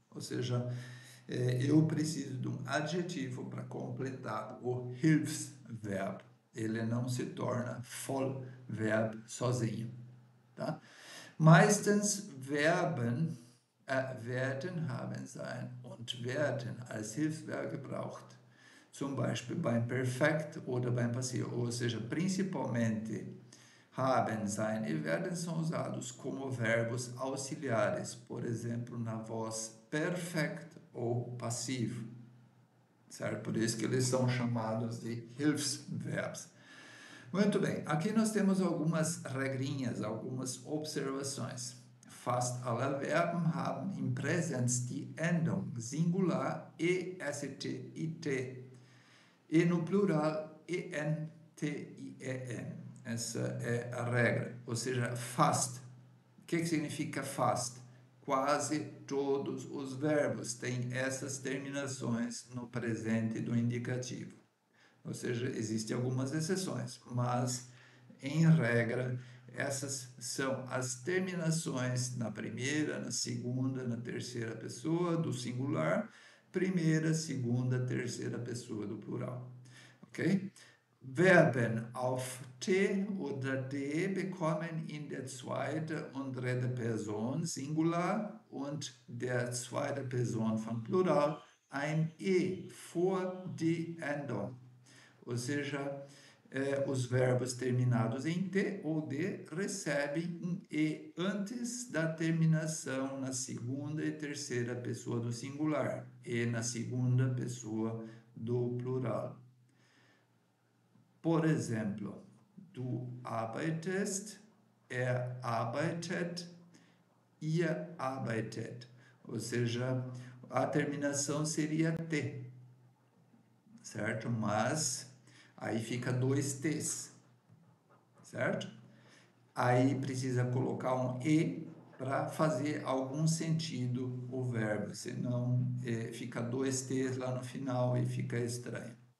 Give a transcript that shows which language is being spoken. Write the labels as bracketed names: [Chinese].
[Portuguese] Ou seja, eu preciso de um adjetivo para completar o Hilfsverb. Ele não se torna Vollverb sozinho. Tá? [German] Meistens werden, haben, sein und werden als Hilfsverb gebraucht. Zum Beispiel beim Perfekt oder beim Passivo. [Portuguese] Ou seja, principalmente haben sein e werden são usados como verbos auxiliares, por exemplo, na voz perfect ou passivo, certo? Por isso que eles são chamados de Hilfsverbs. Muito bem, aqui nós temos algumas regrinhas, algumas observações. [German] Fast alle Verben haben im Präsens die Endung Singular est, it, [Portuguese] e no plural [German] en, tien. [Portuguese] Essa é a regra, ou seja, fast. O que significa fast? Quase todos os verbos têm essas terminações no presente do indicativo. Ou seja, existem algumas exceções, mas, em regra, essas são as terminações na primeira, na segunda, na terceira pessoa do singular, primeira, segunda, terceira pessoa do plural. Ok? [German] Verben auf T oder D bekommen in der zweiten und dritten Person Singular und der zweiten Person von Plural ein E vor die Endung. [Portuguese] Ou seja, os verbos terminados em T ou D recebem um E antes da terminação na segunda e terceira pessoa do singular e na segunda pessoa do plural. Por exemplo, [German] du arbeitest, arbeitet, ihr arbeitet. [Portuguese] Ou seja, a terminação seria T, certo? Mas aí fica dois T's, certo? Aí precisa colocar um E para fazer algum sentido o verbo, senão fica dois T's lá no final e fica estranho.